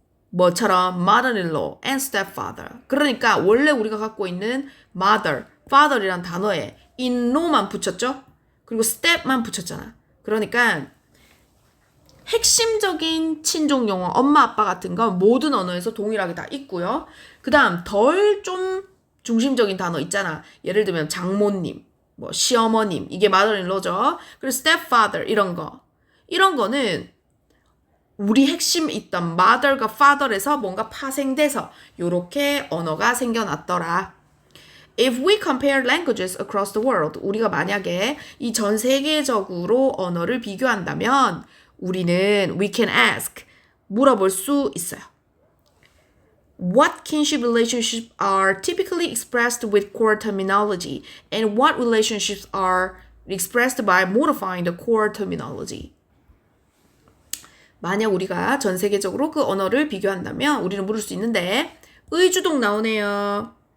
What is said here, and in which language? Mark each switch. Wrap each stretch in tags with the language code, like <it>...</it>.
<ko>뭐처럼</ko> <en>mother-in-law and stepfather.</en> <ko>그러니까 원래 우리가 갖고 있는 mother, father이란 단어에 in-law만 붙였죠? 그리고 step만 붙였잖아. 그러니까 핵심적인 친족 용어, 엄마, 아빠 같은 건 모든 언어에서 동일하게 다 있고요. 그 다음 덜 좀 중심적인 단어 있잖아. 예를 들면 장모님, 뭐 시어머님, 이게 mother-in-law죠. 그리고 stepfather 이런 거는 우리 핵심에 있던 mother과 father에서 뭔가 파생돼서 요렇게 언어가 생겨났더라.</ko> <en>If we compare languages across the world,</en> <ko>우리가 만약에 이 전 세계적으로 언어를 비교한다면 우리는</ko> <en>we can ask,</en> <ko>물어볼 수 있어요.</ko> <en>What kinship relationships are typically expressed with core terminology and what relationships are expressed by modifying the core terminology?</en> <ko>만약 우리가 전 세계적으로 그 언어를 비교한다면 우리는 물을 수 있는데 의주동 나오네요.</ko>